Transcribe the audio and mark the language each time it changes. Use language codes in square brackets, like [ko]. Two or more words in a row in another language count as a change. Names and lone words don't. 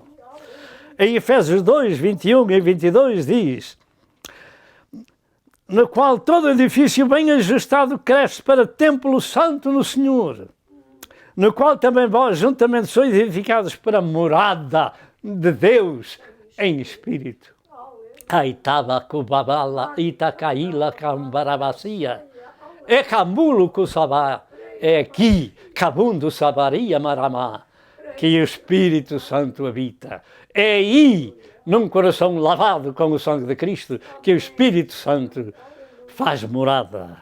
[pt] Em Efésios 2, 21 e 22 diz, no qual todo edifício bem ajustado cresce para templo santo no Senhor, no qual também vós juntamente sois edificados para a morada de Deus em Espírito. Aitaba kubabala itacaíla cambarabacia, é camulo cusabá, é aqui, cabundo sabaria maramá, que o Espírito Santo habita. É aí, num coração lavado com o sangue de Cristo, que o Espírito Santo faz morada.